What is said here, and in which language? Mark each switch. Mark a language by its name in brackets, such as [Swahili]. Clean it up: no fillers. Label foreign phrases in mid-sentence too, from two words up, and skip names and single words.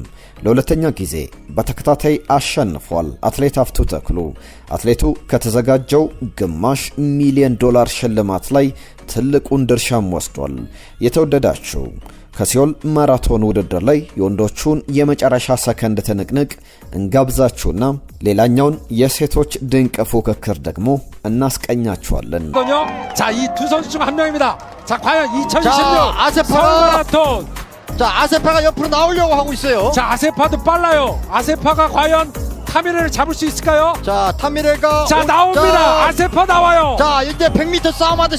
[Amharic] ለሁለተኛ ጊዜ በተከታታይ አሸንፏል አትሌት ሀፍቱ ተክሉ። አትሌቱ ከተዘጋጀው $500,000 ሽልማት ላይ ትልቁን ድርሻም ወስዷል። የተወደዳችሁ ከሲኦል ማራቶን ውድድር ላይ የወንዶቹን የመጨረሻ ሰከንድ ትንቅንቅ እንጋብዛችሁና ሌላኛውን የሴቶች ድንቅ ፉክክር ደግሞ እናስቀኛችኋለን። [Korean] 자, 이 두 선수 중 한 명입니다. 자, 과연 2026 서울 마라톤. 자, 아세파가 옆으로 나오려고 하고 있어요. 자, 아세파도 빨라요. 아세파가 과연 타미레를 잡을 수 있을까요? 자, 타미레가 자, 나옵니다. 아세파 나와요. 자, 이제 100m 싸움하듯이